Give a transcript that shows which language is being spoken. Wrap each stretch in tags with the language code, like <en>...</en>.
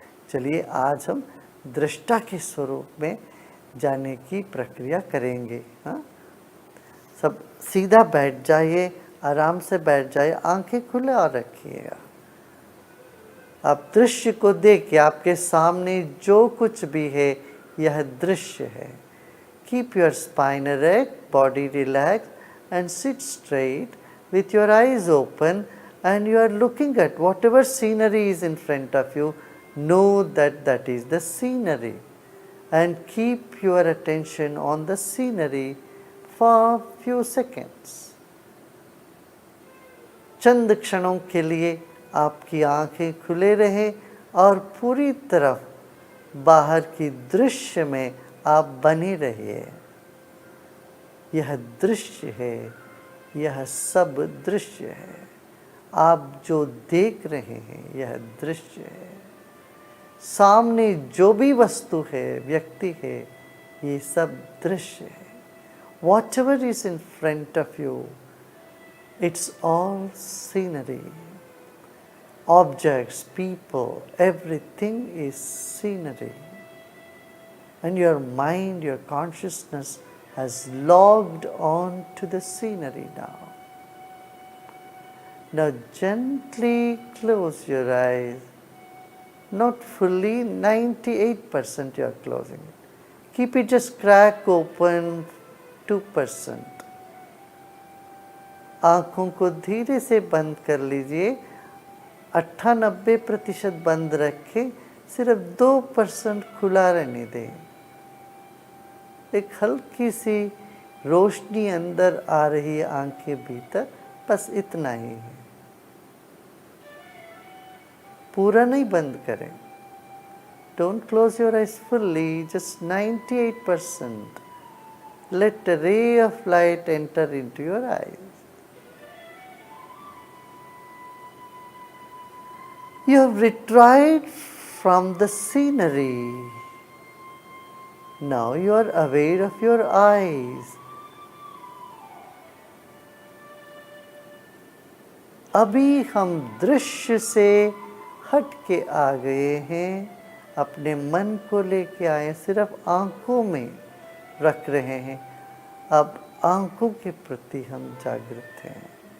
<hi>चलिए आज हम दृष्टा के स्वरूप में जाने की प्रक्रिया करेंगे। हाँ, सब सीधा बैठ जाइए, आराम से बैठ जाइए, आंखें खुले और रखिएगा। आप दृश्य को देखिए, आपके सामने जो कुछ भी है यह दृश्य है।</hi> <en>Keep your spine erect, body relaxed and sit straight with your eyes open and you are looking at whatever scenery is in front of you. Know that that is the scenery and keep your attention on the scenery for few seconds.</en> <hi>चंद क्षणों के लिए आपकी आंखें खुले रहें और पूरी तरफ बाहर की दृश्य में आप बने रहिए। यह दृश्य है, यह सब दृश्य है। आप जो देख रहे हैं यह दृश्य है। सामने जो भी वस्तु है, व्यक्ति है, ये सब दृश्य है।</hi> <en>Whatever is in front of you, it's all scenery. Objects, people, everything is scenery. And your mind, your consciousness has logged on to the scenery now. Now gently close your eyes. Not fully, 98% you are closing it. Keep it just crack open 2%.</en> <hi>आँखों को धीरे से बंद कर लीजिए। 98% बंद रखें, सिर्फ 2% खुला रहने दें। एक हल्की सी रोशनी अंदर आ रही है आँख के भीतर, बस इतना ही है। पूरा नहीं बंद करें।</hi> <en>Don't close your eyes fully, just 98%. Let a ray of light enter into your eyes. You have retrieved from the scenery. Now you are aware of your eyes.</en> <hi>अभी हम दृश्य से हट के आ गए हैं, अपने मन को लेके आए, सिर्फ आँखों में रख रहे हैं। अब आँखों के प्रति हम जागृत हैं।</hi>